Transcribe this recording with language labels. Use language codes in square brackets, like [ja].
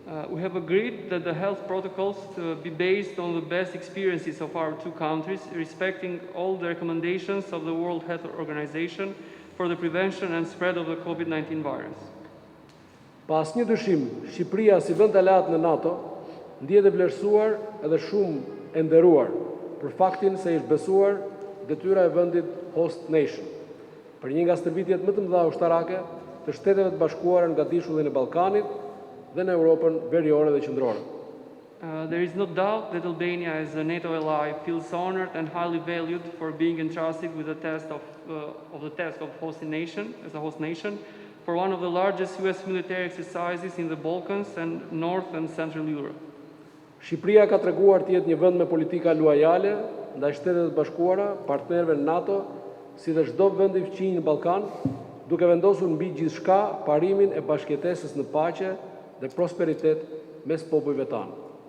[en] We have agreed that the health protocols to be based on the best experiences of our two countries, respecting all the recommendations of the World Health Organization for the prevention and spread of the COVID-19 virus. [sq] Pas një dyshim, Shqipëria si vend aleat në NATO ndihet e vlerësuar edhe shumë e nderuar për faktin se është besuar detyra e vendit host nation për një nga stërvitjet më të mëdha ushtarake të Shteteve të Bashkuara nga dishullin e Ballkanit dhe në Europën veriore dhe qendrore. [en] There is no doubt that Albania, as a NATO ally, feels honored and highly valued for being entrusted with the task of hosting nation, as a host nation, for one of the largest US military exercises in the Balkans and North and Central Europe. [sq] Shqipëria ka treguar të jetë një vend me politika luajale ndaj Shtetet të Bashkuara, partnerëve në NATO, si dhe çdo vend i fqinj në Ballkan, duke vendosur mbi gjithçka parimin e bashkëjetesës në paqe dhe prosperitet mes popujve tanë.